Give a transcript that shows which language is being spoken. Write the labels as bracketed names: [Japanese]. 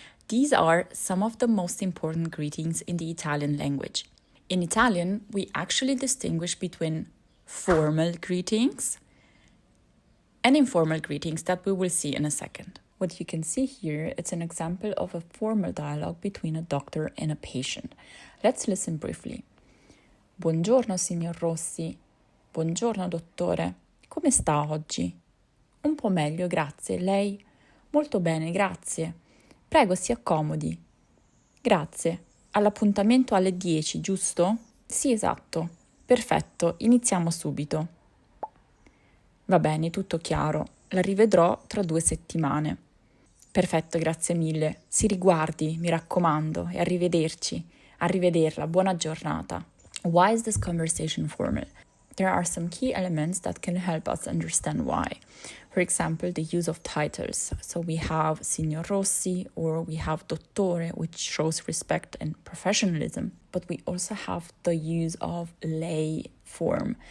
[English] These are some of the most important greetings in the Italian language. In Italian, we actually distinguish between formal greetings and informal greetings that we will see in a second. What you can see here, it's an example of a formal dialogue between a doctor and a patient. Let's listen briefly. [Italian] Buongiorno, signor Rossi. Buongiorno, dottore. Come sta oggi? Un po' meglio, grazie. Lei? Molto bene, grazie. Prego, si accomodi. Grazie. All'appuntamento alle 10, giusto? Sì, esatto. Perfetto, iniziamo subito. Va bene, tutto chiaro. La rivedrò tra 2 settimane. Perfetto, grazie mille. Si riguardi, mi raccomando, e arrivederci. Arrivederla, buona giornata. [English] Why is this conversation formal? There are some key elements that can help us understand why. For example, the use of titles. So we have Signor Rossi or we have Dottore, which shows respect and professionalism. But we also have the use of lei form.